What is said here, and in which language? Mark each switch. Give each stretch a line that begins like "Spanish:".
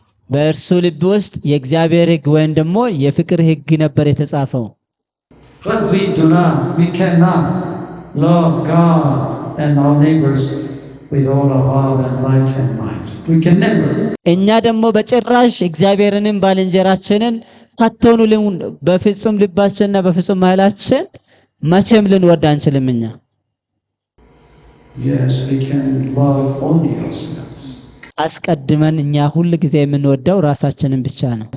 Amharic: በእርሱ ልብ ውስጥ የእግዚአብሔር ሕግ ወይም ደግሞ የፍቅር ሕግ ነበር የተጻፈው።
English: But we cannot love God and our neighbors with all our heart and life and mind. We can never.
Amharic: እኛ ደግሞ በጭራሽ እግዚአብሔርንም ባልንጀራችንን ከቶኑ በፍጹም ልባችንና በፍጹም ኃይላችን መቼም ልንወድ አንችልም። እኛ
English: Yes, we can love only ourselves.
Amharic: አስቀድመን እኛ ሁሉ ጊዜ የምንወደው ራሳችንን ብቻ ነው።